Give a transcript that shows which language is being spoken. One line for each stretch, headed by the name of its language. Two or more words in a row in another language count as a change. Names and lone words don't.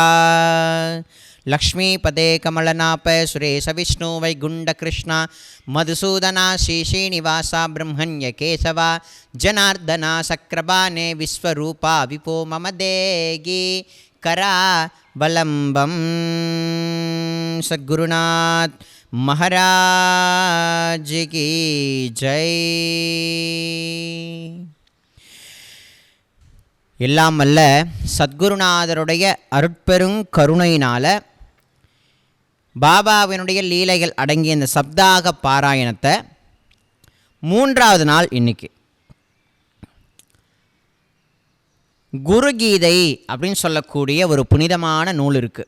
Sanskrit: लक्ष्मीपते कमलनाप सुरेश विष्णु वैकुण्ठकृष्ण मधुसूदना श्रीश्रीनिवासा ब्रह्मण्य केशवा जनार्दना सक्र-बाणे विश्वरूपा विपो मम देगी करावलम्बं।
Hindi: सद्गुरुनाथ महाराज की जय।
Tamil: எல்லாம் அல்ல சத்குருநாதருடைய அருட்பெருங் கருணையினால் பாபாவினுடைய லீலைகள் அடங்கிய இந்த சப்தாக பாராயணத்தை 3வது நாள் இன்னைக்கு குருகீதை அப்படின்னு சொல்லக்கூடிய ஒரு புனிதமான நூல் இருக்குது.